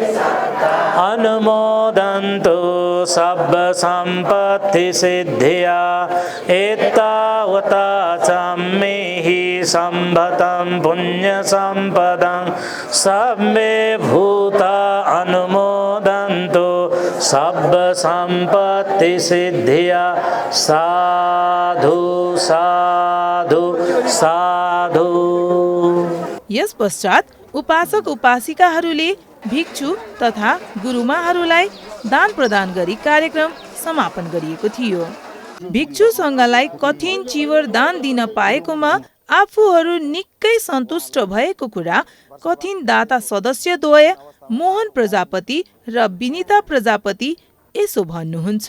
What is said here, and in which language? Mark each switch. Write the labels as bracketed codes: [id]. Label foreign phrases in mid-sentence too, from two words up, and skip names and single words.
[pi] अनुमोदन्तु सब्ब सम्पत्ति सिद्धिया एतावता च मेहि सम्भतं पुण्यसम्पदं सब्बे भूता अनुमोदन्तु सब्ब सम्पत्ति सिद्धिया साधु साधु साधु। [ne] यस पश्चात उपासक उपासिकाहरूले भिक्षु तथा गुरुमाहरूलाई दान प्रदान गरी कार्यक्रम समापन गरिएको थियो। भिक्षु सङ्घलाई कठिन चिवर दान दिन पाएकोमा आफूहरू निकै सन्तुष्ट भएको कुरा कठिन दाता सदस्यद्वय मोहन प्रजापति र विनिता प्रजापति यसो भन्नुहुन्छ।